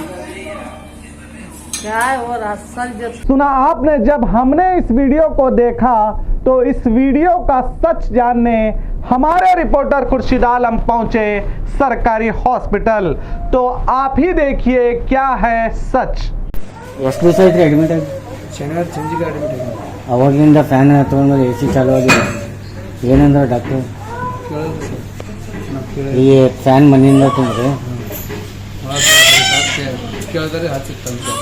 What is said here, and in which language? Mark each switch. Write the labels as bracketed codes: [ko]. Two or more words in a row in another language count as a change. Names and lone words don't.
[hi] क्या है वो रास्ता सुना आपने। जब हमने इस वीडियो को देखा तो इस वीडियो का सच जानने हमारे रिपोर्टर खुर्शीद आलम पहुंचे सरकारी हॉस्पिटल। तो आप ही देखिए क्या है सच। [kn] ಎಷ್ಟು ದಿವಸ ಐತ್ರಿ ಅಡ್ಮಿಟ್ ಆಗಿ? ಶನಿವಾರ ಸಂಜೆಗೆ ಅಡ್ಮಿಟ್ ಆಗಿ ಅವಾಗಿಂದ ಫ್ಯಾನ್ ತೊಗೊಂಡ್ಮೇಲೆ ಎ ಸಿ ಚಾಲು ಆಗಿದೆ. ಏನಂದ್ರೆ ಡಾಕ್ಟರ್ ಈ ಫ್ಯಾನ್ ಮನೆಯಿಂದ ತುಂಬ್ರಿ ಕೇಳಿದ್ರೆ ಹಚ್ಚಿತ್ತು